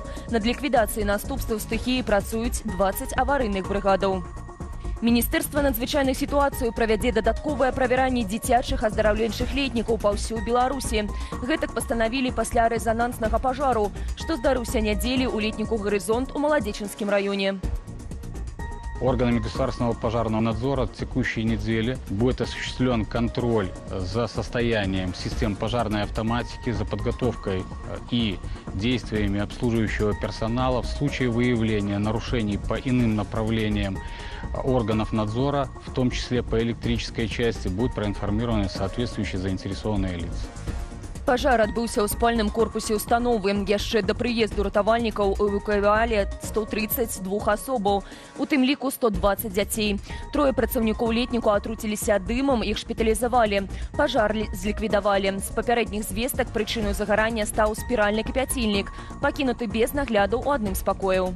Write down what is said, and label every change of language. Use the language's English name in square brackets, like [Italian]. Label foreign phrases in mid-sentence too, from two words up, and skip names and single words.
[Belarusian] Над ліквідацыяй наступстваў стыхіі працуюць 20 аварыйных брыгадаў. Міністэрства надзвычайных сітуацый правядзе дадатковае правяранне дзіцячых аздараўленчых летнікаў па ўсёй Беларусі. Гэтак пастанавілі пасля рэзананснага пажару, што здарыўся нядзелі ў летніку «Горизонт» у Маладзечынскім раёне. [Russian] Органами государственного пожарного надзора в текущей неделе будет осуществлен контроль за состоянием систем пожарной автоматики, за подготовкой и действиями обслуживающего персонала. В случае выявления нарушений по иным направлениям органов надзора, в том числе по электрической части, будут проинформированы соответствующие заинтересованные лица. [Belarusian] Пажар адбыўся ў спальным корпусе установы. Яшчэ да прыезду ратавальнікаў эвакуявалі 132 асобаў, у тым ліку 120 дзяцей. Трое працаўнікоў летніку атруціліся дымам, іх шпіталізавалі. Пажар зліквідавалі. З папярэдніх звестак прычынай загарання стаў спіральны кіпяцільнік, пакінуты без нагляду ў адным з пакояў.